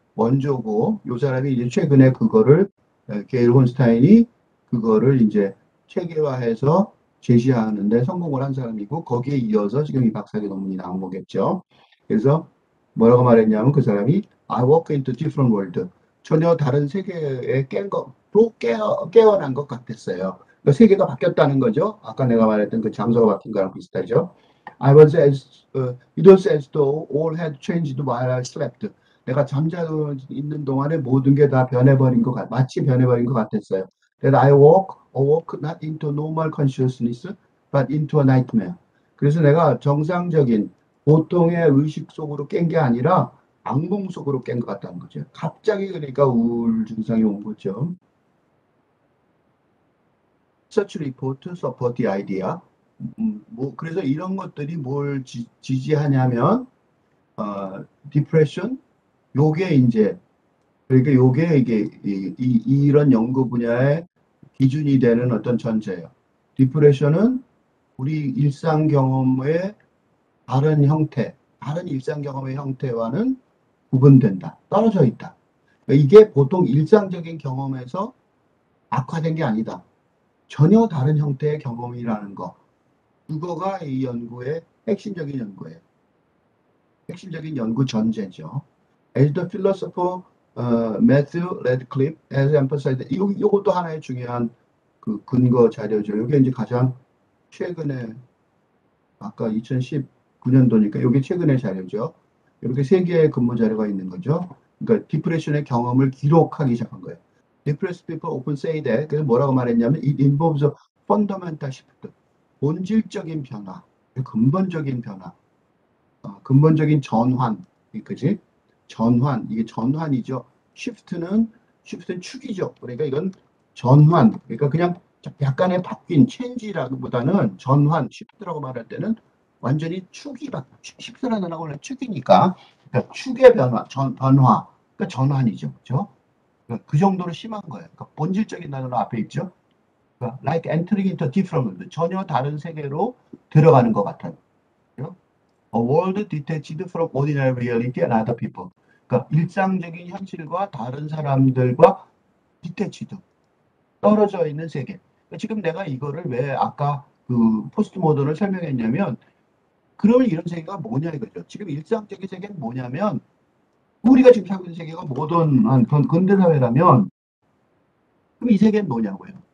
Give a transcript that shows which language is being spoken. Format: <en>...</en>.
<ko>원조고, 요 사람이 이제 최근에 그거를, 게일 혼스타인이 그거를 이제 체계화해서 제시하는데 성공을 한 사람이고, 거기에 이어서 지금 이 박사학위 논문이 나온 거겠죠. 그래서 뭐라고 말했냐면 그 사람이</ko> <en>I walk into different world.</en> <ko>전혀 다른 세계에 깨어난 것 같았어요. 그러니까 세계가 바뀌었다는 거죠. 아까 내가 말했던 그 장소가 바뀐 거랑 비슷하죠.</ko> <en>It was as though all had changed while I slept.</en> <ko>내가 잠자고 있는 동안에 모든 게 다 변해버린 것 마치 변해버린 것 같았어요.</ko> <en>That awoke not into normal consciousness, but into a nightmare.</en> <ko>그래서 내가 정상적인 보통의 의식 속으로 깬 게 아니라 악몽 속으로 깬 것 같다는 거죠. 갑자기 그러니까 우울 증상이 온 거죠.</ko> <en>Such report support the idea.</en> <ko>그래서 이런 것들이 뭘 지지하냐면, 디프레션, 요게 이제, 그러니까 요게 이게, 이런 연구 분야의 기준이 되는 어떤 전제예요. 디프레션은 우리 일상 경험의 다른 일상 경험의 형태와는 구분된다. 떨어져 있다. 그러니까 이게 보통 일상적인 경험에서 악화된 게 아니다. 전혀 다른 형태의 경험이라는 거. 그거가 이 연구의 핵심적인 연구예요. 핵심적인 연구 전제죠.</ko> <en>As the philosopher Matthew Radcliffe has emphasized,</en> <ko>이것도 하나의 중요한 그 근거 자료죠. 이게 이제 가장 최근에 아까 2019년도니까 이게 최근의 자료죠. 이렇게 세 개의 근거 자료가 있는 거죠. 그러니까 디프레션의 경험을 기록하기 시작한 거예요.</ko> <en>Depressed people often say that.</en> <ko>그래서 뭐라고 말했냐면</ko> <en>it involves a fundamental shift.</en> <ko>본질적인 변화, 근본적인 변화, 근본적인 전환, 그지? 전환, 이게 전환이죠. 쉬프트는 축이죠. 그러니까 이건 전환, 그러니까 그냥 약간의 바뀐 체인지라기보다는 전환, 쉬프트라고 말할 때는 완전히 쉬프트라는 단어가 원래 축이니까, 그러니까 축의 변화, 그러니까 전환이죠. 그죠? 그러니까 그 정도로 심한 거예요. 그러니까 본질적인 단어는 앞에 있죠. 그러니까</ko> <en>like entering into different world,</en> <ko>전혀 다른 세계로 들어가는 것 같아요.</ko> <en>A world detached from ordinary reality and other people.</en> <ko>그러니까 일상적인 현실과 다른 사람들과 detached, 떨어져 있는 세계. 그러니까 지금 내가 이거를 왜 아까 그 포스트 모던을 설명했냐면, 그러면 이런 세계가 뭐냐 이거죠. 지금 일상적인 세계는 뭐냐면, 우리가 지금 살고 있는 세계가 모던한 근대 사회라면, 그럼 이 세계는 뭐냐고요.</ko>